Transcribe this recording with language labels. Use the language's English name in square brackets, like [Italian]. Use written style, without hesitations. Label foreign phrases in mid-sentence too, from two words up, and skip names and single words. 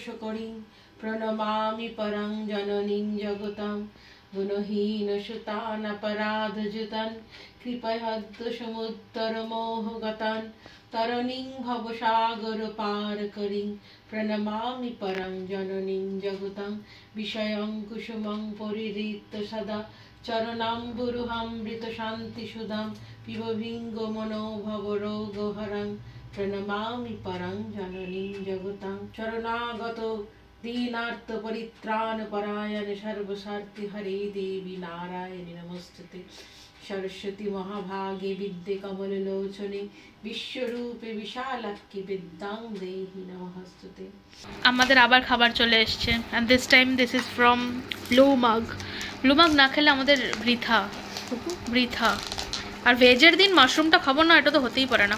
[Sanskrit] করিং প্রণমামি পরং জননীং জগতং গুণহীন সুতানপরাধযুতং কৃপয়দ্য সমুত্তর মোহগতং তরণীং ভবসাগর পার করিং প্রণমামি পরং জননীং জগতং বিষয়ং কুসুমং পরিহৃত্য সদা চরণাম্বুরুহামৃত শান্তি সুধাম পিবভিঙ্গ মনোভব রোগহরং প্রণমামি পরং জননীং জগতং শরণাগত दीनार्थ परित्राण परायण सर्वसार्थी हरे देवी नारायणी नमस्ते सरस्वती महाभागे विद्ये कमललोचने विश्वरूपे विशालाक्षी विद्यां देहि नमस्ते। [Bangla] আমাদের আবার খাবার চলে এসেছে [English] and this time this is from blue mug [Bangla] না খেলে আমাদের বৃথা আর ভেজের দিন মাশরুমটা খাবো না এটা তো হতেই পারে না।